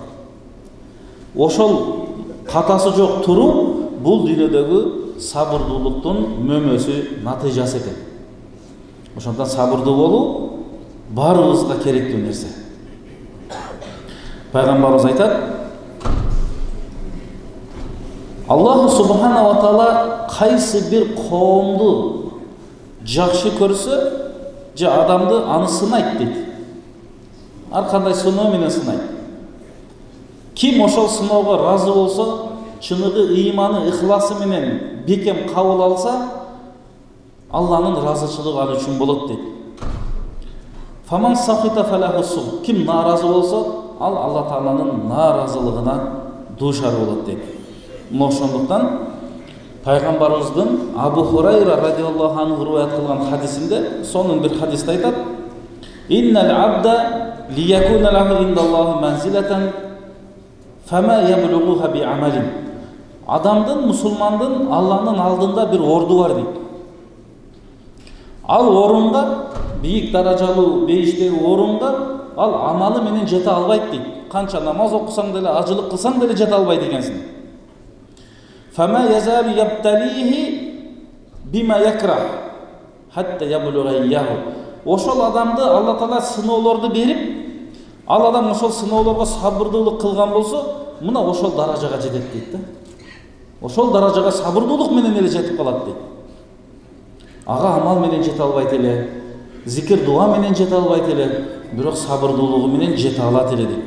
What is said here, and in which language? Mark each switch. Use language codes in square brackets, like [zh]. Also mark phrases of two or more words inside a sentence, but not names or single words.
[ky] Ошол катасы жок туруу бул дүйнөдөгү сабырдуулуктун мөмөсү, натыйжасы экен. Ошондон сабырдуу болуу баарыбызга керектүү нерсе. Пайгамбарыбыз айтат: Аллах [ar] سبحانه وتعالى [ky] кайсы бир коомду жакшы көрсө, же адамды аны сынайт дейт. Ар кандай сыноо менен сынайт. Ким ошол сыноого разы болсо, чыныгы ыйманы, ыхласы менен бекем кабыл алса, Алланын разычылыгы ал үчүн болот дейт. [ar] فمن سخط فله السخط. [ky] Ким наразы болсо, ал Алла Тааланын наразылыгына дуушар болот дейт. Ошондуктан пайгамбарыбыздын Абу Хурайра [ar] رضي الله عنه [ky] риваят кылган хадисинде сонун бир хадисте айтат: [ar] "إن العبد ليكون له عند الله منزلة فما يبلغها بعمل." [ky] Адамдын, мусулмандын Алланын алдында бир орду бар дейт. Ал орунга, бийик даражалуу бейиштеги орунга ал амалы менен жете албайт дейт. Канча намаз окусаң деле, ажылык кылсаң деле жете албайт экенсиң. [ar] فما يزال يبتليه بما يكره حتى يبلغه إياها. [ky] Ошол адамды Алла Таала сыноолорду берип, ал адам ошол сыноолорго сабырдуулук кылган болсо, мына ошол даражага жетет дейт да. Ошол даражага сабырдуулук менен эле жетип калат дейт. Ага амал менен жете албайт эле, зикир дуа менен жете албайт эле, бирок сабырдуулугу менен жете алат эле дейт.